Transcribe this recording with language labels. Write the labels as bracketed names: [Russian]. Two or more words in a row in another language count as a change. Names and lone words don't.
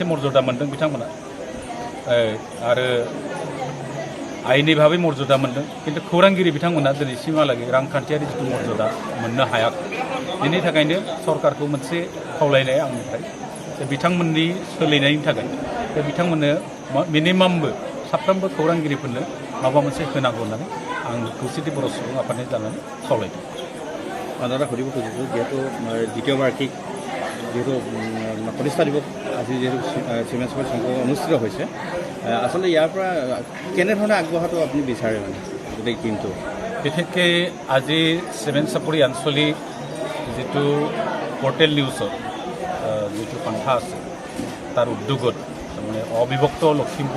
[Bodo] मर्यादा मोनदों बिथांमोना आरो आयेनि भाबै मर्यादा मोनदों किन्तु खौरांगिरि बिथांमोना दिनैसिमहालागै रांखान्थियारि जिथु मर्यादा मोननो हायाखै बेनि थाखायनो सरकारखौ मोनसे खावलायनाय आंनिफ्राय बिथांमोननि सोलिनायनि थाखाय बिथांमोननो मिनिमामबो साफ्रोमबो खौरांगिरिफोरनो माबा मोनसे होनांगौ होननानै आं खौसेथि बर' सुबुं आफादनि जानानै खावलायदों। [Assamese] দাদা সুধিব খুজিছোঁ যিহেতু দ্বিতীয় বাৰ্ষিক যিহেতু ৪০ তাৰিখত আজি যিহেতু চিমেন্স সংঘ অনুষ্ঠিত হৈছে আচলতে ইয়াৰ পৰা কেনেধৰণে আগবঢ়াটো আপুনি বিচাৰে মানে গোটেই টিমটো বিশেষকৈ আজি চিমেন্স চাপৰি আঞ্চলিক যিটো পৰ্টেল নিউজৰ যিটো সন্থা আছে তাৰ উদ্যোগত তাৰমানে অবিভক্ত লখিমপুৰ